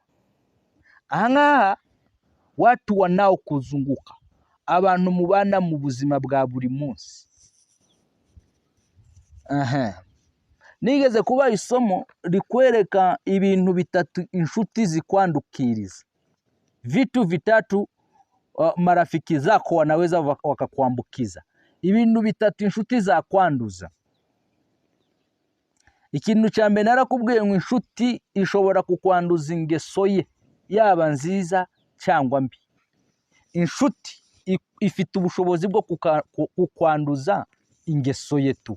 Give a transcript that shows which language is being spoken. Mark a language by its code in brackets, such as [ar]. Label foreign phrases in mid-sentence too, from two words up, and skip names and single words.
[rw] Ahangaha [sw] watu wanaokuzunguka, [rw] abantu mubana mu buzima bwa buri munsi. Nigeze kuba isomo rikwereka ibintu bitatu inshuti zikwandukiriza. [sw] Vitu vitatu marafiki zako wanaweza wakakuambukiza. [rw] Ibintu bitatu inshuti za kwanduza. ikintu cya mbere narakubwiye ngo inshuti ishobora kukwanduza ingeso ye yaba nziza cyangwa mbi. Inshuti ifite ubushobozi bwo kukwanduza ingeso ye tu.